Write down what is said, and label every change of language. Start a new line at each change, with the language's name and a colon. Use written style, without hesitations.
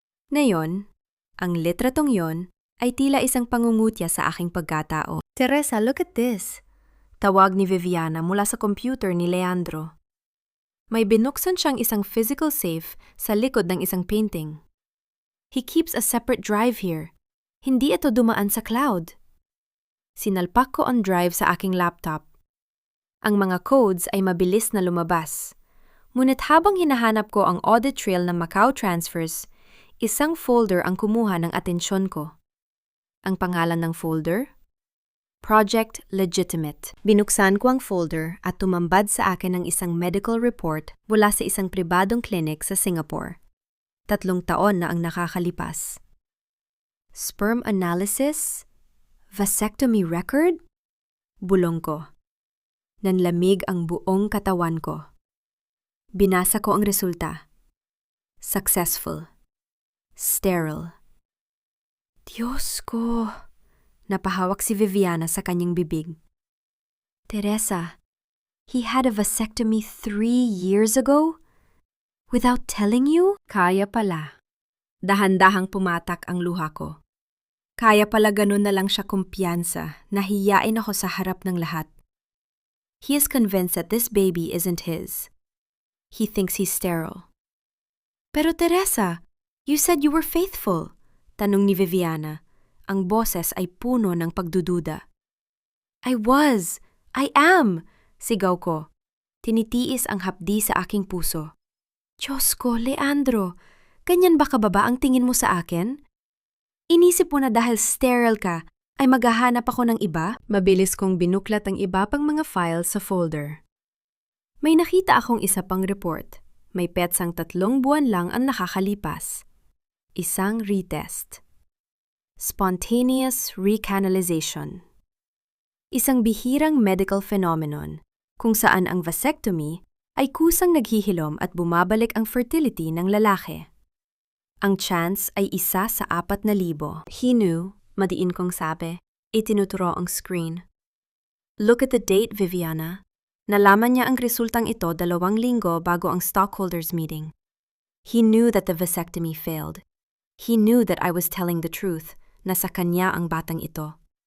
Filipino: Ngayon, ang litratong yon ay tila isang pangungutya sa aking pagkatao. Teresa,
English: look at this.
Filipino: Tawag ni Viviana mula sa computer ni Leandro. May binuksan siyang isang physical safe sa likod ng isang painting.
English: He keeps a separate drive here.
Filipino: Hindi ito dumaan sa cloud. Sinalpak ko ang drive sa aking laptop. Ang mga codes ay mabilis na lumabas. Ngunit habang hinahanap ko ang audit trail ng Macau transfers, isang folder ang kumuha ng atensyon ko. Ang pangalan ng folder? Project Legitimate. Binuksan ko ang folder at tumambad sa akin ang isang medical report mula sa isang pribadong clinic sa Singapore. 3 taon na ang nakakalipas. Sperm analysis? Vasectomy record? Bulong ko. Nanlamig ang buong katawan ko. Binasa ko ang resulta. Successful. Sterile. Diyos ko! Napahawak si Viviana sa kanyang bibig.
English: Teresa, he had a vasectomy 3 years ago? Without telling you?
Filipino: Kaya pala. Dahan-dahang pumatak ang luha ko. Kaya pala ganun na lang siya kumpiyansa, nahiyain ako sa harap ng lahat.
English: He is convinced that this baby isn't his. He thinks he's sterile. Pero Teresa, you said you were faithful.
Filipino: Tanong ni Viviana. Ang boses ay puno ng pagdududa.
English: I was. I am.
Filipino: Sigaw ko. Tinitiis ang hapdi sa aking puso. Diyos ko, Leandro, ganyan ba kababa ang tingin mo sa akin? Inisip mo na dahil sterile ka, ay maghahanap ako ng iba? Mabilis kong binuklat ang iba pang mga files sa folder. May nakita akong isa pang report. May petsang 3 buwan lang ang nakakalipas. Isang retest. Spontaneous recanalization. Isang bihirang medical phenomenon kung saan ang vasectomy ay kusang naghihilom at bumabalik ang fertility ng lalaki. Ang chance ay 1 sa 4,000.
English: He knew,
Filipino: madiin kong sabi, itinuturo ang screen.
English: Look at the date,
Filipino: Viviana. Nalaman niya ang resultang ito 2 linggo bago ang stockholders meeting.
English: He knew that the vasectomy failed. He knew that I was telling the truth,
Filipino: na sa kanya ang batang ito.